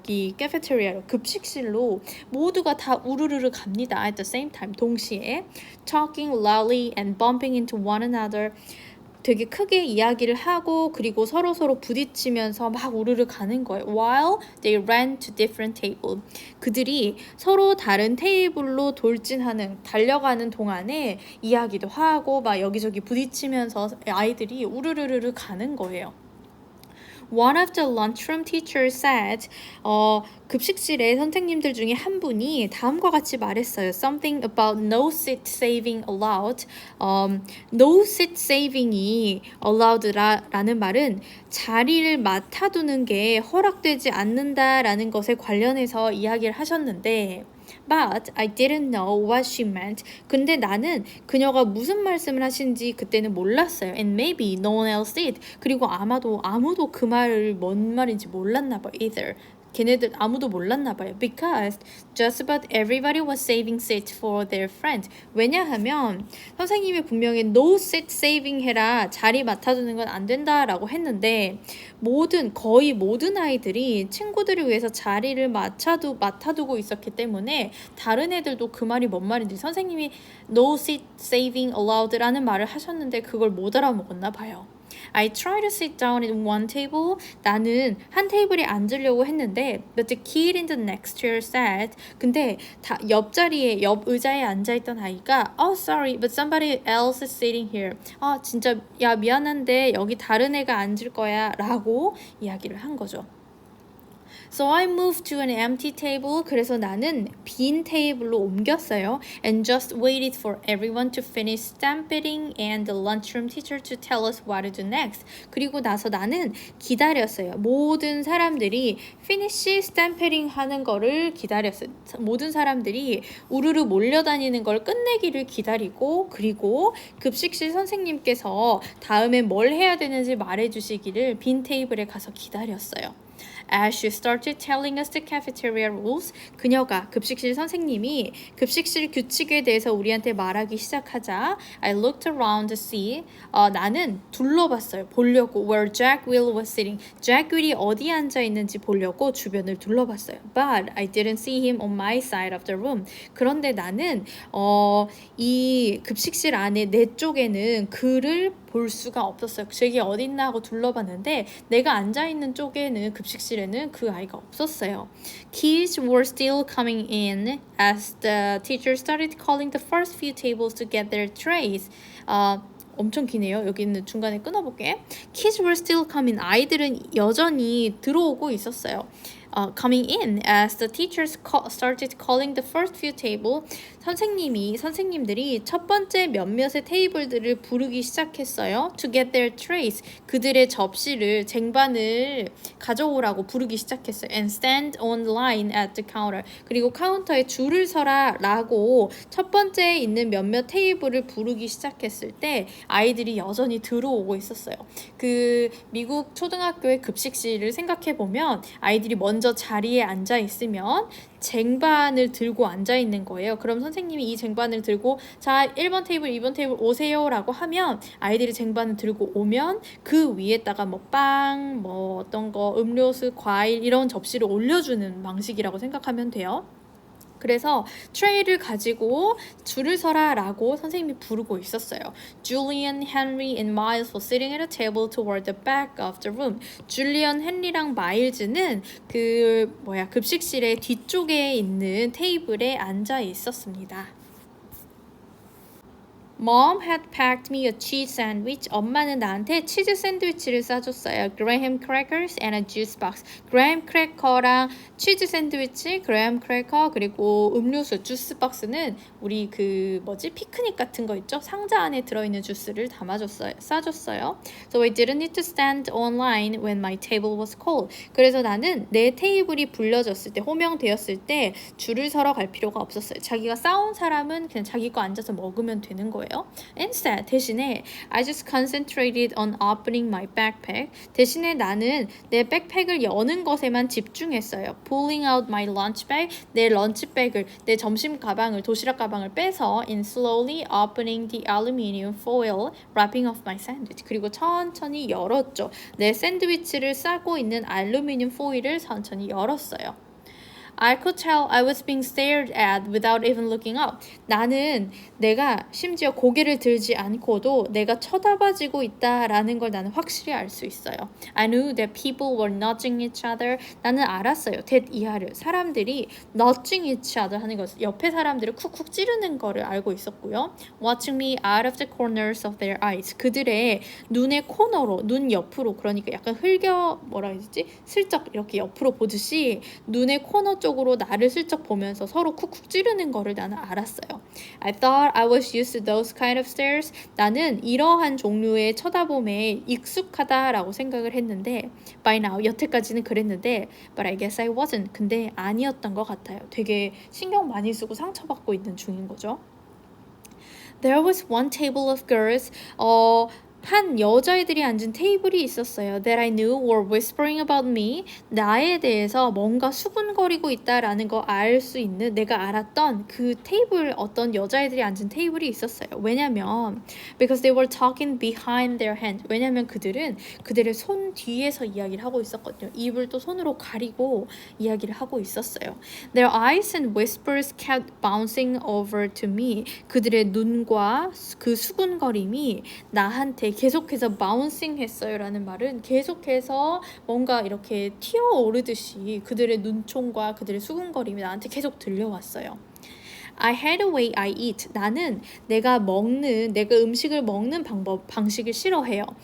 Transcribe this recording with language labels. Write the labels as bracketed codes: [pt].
[ko] 여기 cafeteria로 급식실로 모두가 다 우르르르 갑니다. [en] At the same time [ko] 동시에 [en] talking loudly and bumping into one another. [ko] 되게 크게 이야기를 하고 그리고 서로 부딪히면서 막 우르르 가는 거예요. [en] While they ran to different table. [ko] 그들이 서로 다른 테이블로 달려가는 동안에 이야기도 하고 막 여기저기 부딪히면서 아이들이 우르르르 가는 거예요. [en] One of the lunchroom teachers said, [ko] 급식실의 선생님들 중에 한 분이 다음과 같이 말했어요. [en] Something about no seat saving allowed. [ko] No seat saving이 allowed라는 말은 자리를 맡아두는 게 허락되지 않는다라는 것에 관련해서 이야기를 하셨는데 [en] But I didn't know what she meant. [ko] 근데 나는 그녀가 무슨 말씀을 하신지 그때는 몰랐어요. [en] And maybe no one else did. [ko] 그리고 아무도 그 말을 뭔 말인지 몰랐나 봐요. [en] Either. [ko] 걔네들 아무도 몰랐나 봐요. [en] Because just about everybody was saving seats for their friend. [ko] 왜냐하면 선생님이 분명히 no seat saving 해라. 자리 맡아두는 건 안 된다라고 했는데 거의 모든 아이들이 친구들을 위해서 자리를 맡아두고 있었기 때문에 다른 애들도 그 말이 뭔 말인지 선생님이 no seat saving allowed라는 말을 하셨는데 그걸 못 알아먹었나 봐요. [en] I tried to sit down at one table. [ko] 나는 한 테이블에 앉으려고 했는데 [en] but the kid in the next chair said [ko] 근데 옆 의자에 앉아있던 아이가 [en] Oh sorry but somebody else is sitting here. [ko] 진짜 야 미안한데 여기 다른 애가 앉을 거야 라고 이야기를 한 거죠. [en] So I moved to an empty table. [ko] 그래서 나는 빈 테이블로 옮겼어요. [en] And just waited for everyone to finish stamping and the lunchroom teacher to tell us what to do next. [ko] 그리고 나서 나는 기다렸어요. 모든 사람들이 [en] finish stamping [ko] 하는 거를 기다렸어요. 모든 사람들이 우르르 몰려다니는 걸 끝내기를 기다리고 그리고 급식실 선생님께서 다음에 뭘 해야 되는지 말해주시기를 빈 테이블에 가서 기다렸어요. [en] As she started telling us the cafeteria rules, [ko] 그녀가 급식실 선생님이 급식실 규칙에 대해서 우리한테 말하기 시작하자 [en] I looked around to see [ko] 나는 둘러봤어요. 보려고 [en] where Jack Will was sitting. [ko] Jack Will이 어디에 앉아 있는지 보려고 주변을 둘러봤어요. [en] But I didn't see him on my side of the room. [ko] 그런데 나는 이 급식실 안에 내 쪽에는 그를 볼 수가 없었어요. 저기 어딨나 하고 둘러봤는데 내가 앉아있는 쪽에는 급식실에는 그 아이가 없었어요. [en] Kids were still coming in as the teacher started calling the first few tables to get their trays. [ko] 엄청 기네요. 여기는 중간에 끊어볼게. [en] Kids were still coming. [ko] 아이들은 여전히 들어오고 있었어요. [en] Coming in as the teachers started calling the first few table. [ko] 선생님들이 첫 번째 몇몇의 테이블들을 부르기 시작했어요. [en] To get their trays. [ko] 그들의 쟁반을 가져오라고 부르기 시작했어요. [en] And stand on line at the counter. [ko] 그리고 카운터에 줄을 서라 라고 첫 번째 있는 몇몇 테이블을 부르기 시작했을 때 아이들이 여전히 들어오고 있었어요. 그 미국 초등학교의 급식실을 생각해보면 아이들이 먼저 먼저 자리에 앉아 있으면 쟁반을 들고 앉아 있는 거예요. 그럼 선생님이 이 쟁반을 들고 자 1번 테이블, 2번 테이블 오세요 라고 하면 아이들이 쟁반을 들고 오면 그 위에다가 뭐 빵, 뭐 어떤 거 음료수, 과일 이런 접시를 올려주는 방식이라고 생각하면 돼요. 그래서 트레이를 가지고 줄을 서라 라고 선생님이 부르고 있었어요. [en] Julian, Henry, and Miles were sitting at a table toward the back of the room. [ko] 줄리언, 헨리랑 마일즈는 급식실의 뒤쪽에 있는 테이블에 앉아 있었습니다. [en] Mom had packed me a cheese sandwich. [ko] 엄마는 나한테 치즈 샌드위치를 싸줬어요. [en] Graham crackers and a juice box. [ko] 그레이엄 크래커랑 치즈 샌드위치, 그레이엄 크래커 그리고 음료수 주스 박스는 우리 피크닉 같은 거 있죠? 상자 안에 들어있는 주스를 싸줬어요. [en] So I didn't need to stand online when my table was called. [ko] 그래서 나는 내 테이블이 불려졌을 때, 호명되었을 때 줄을 서러 갈 필요가 없었어요. 자기가 싸운 사람은 그냥 자기 거 앉아서 먹으면 되는 거예요. [en] Instead, [ko] 대신에 [en] I just concentrated on opening my backpack. [ko] 대신에 나는 내 백팩을 여는 것에만 집중했어요. [en] Pulling out my lunch bag. [ko] 내 런치백을, 내 점심 가방을, 도시락 가방을 빼서 [en] and slowly opening the aluminum foil wrapping of my sandwich. [ko] 그리고 천천히 열었죠. 내 샌드위치를 싸고 있는 알루미늄 포일을 천천히 열었어요. [en] I could tell I was being stared at without even looking up. [ko] 나는 내가 심지어 고개를 들지 않고도 내가 쳐다봐지고 있다라는 걸 나는 확실히 알 수 있어요. [en] I knew that people were nudging each other. [ko] 나는 알았어요. that 이하를. 사람들이 [en] nudging each other [ko] 하는 것, 옆에 사람들을 쿡쿡 찌르는 거를 알고 있었고요. [en] Watching me out of the corners of their eyes. [ko] 그들의 눈의 코너로, 눈 옆으로, 그러니까 약간 슬쩍 이렇게 옆으로 보듯이 눈의 코너 쪽으로 나를 슬쩍 보면서 서로 쿡쿡 찌르는 거를 나는 알았어요. [en] I thought I was used to those kind of stares. [ko] 나는 이러한 종류의 쳐다봄에 익숙하다라고 생각을 했는데 [en] by now, [ko] 여태까지는 그랬는데 [en] but I guess I wasn't. [ko] 근데 아니었던 것 같아요. 되게 신경 많이 쓰고 상처받고 있는 중인 거죠. [en] There was one table of girls. [ko] 한 여자애들이 앉은 테이블이 있었어요. [en] That I knew were whispering about me. [ko] 나에 대해서 뭔가 수군거리고 있다라는 거 알 수 있는, 내가 알았던 그 테이블, 어떤 여자애들이 앉은 테이블이 있었어요. 왜냐면 [en] because they were talking behind their hand. [ko] 왜냐면 그들은 그들의 손 뒤에서 이야기를 하고 있었거든요. 입을 또 손으로 가리고 이야기를 하고 있었어요. [en] Their eyes and whispers kept bouncing over to me. [ko] 그들의 눈과 그 수군거림이 나한테 계속해서 bouncing 했어요 라는 말은 계속해서 뭔가 이렇게 튀어오르듯이 그들의 눈총과 그들의 수군거림이 나한테 계속 들려왔어요. [en] I hate the way I eat. [ko] 나는 내가 음식을 먹는 방식을 싫어해요.